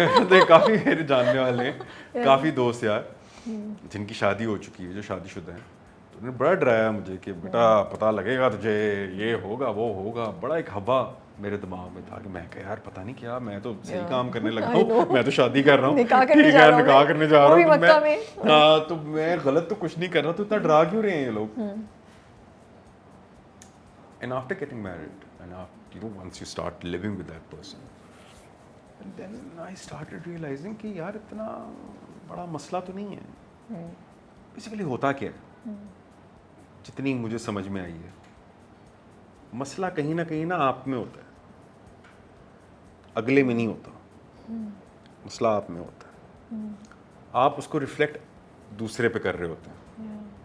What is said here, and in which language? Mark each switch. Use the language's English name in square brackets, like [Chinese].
[Urdu] کہ کافی میرے جاننے والے ہیں, کافی دوست یار جن کی شادی ہو چکی ہے, جو شادی شدہ ہیں, تو انہوں نے بڑا ڈرایا مجھے کہ بیٹا پتہ لگے گا تجھے, یہ ہوگا وہ ہوگا. بڑا ایک ہوا میرے دماغ میں تھا کہ میں کہ یار پتہ نہیں کیا, میں تو صحیح کام کرنے لگا ہوں, میں تو شادی کر رہا ہوں, نکاح کرنے جا رہا ہوں, ہاں تو میں غلط تو کچھ نہیں کر رہا, تو اتنا ڈرا کیوں رہے ہیں یہ لوگ. [English] And after getting married, and after, once you start living with that person, and then I started realizing [Urdu] کہ یار اتنا بڑا مسئلہ تو نہیں ہے. بیسیکلی ہوتا کیا ہے, جتنی مجھے سمجھ میں آئی ہے, مسئلہ کہیں نہ آپ میں ہوتا ہے, اگلے میں نہیں ہوتا. مسئلہ آپ میں ہوتا ہے, آپ اس کو ریفلیکٹ دوسرے پہ کر رہے ہوتے ہیں.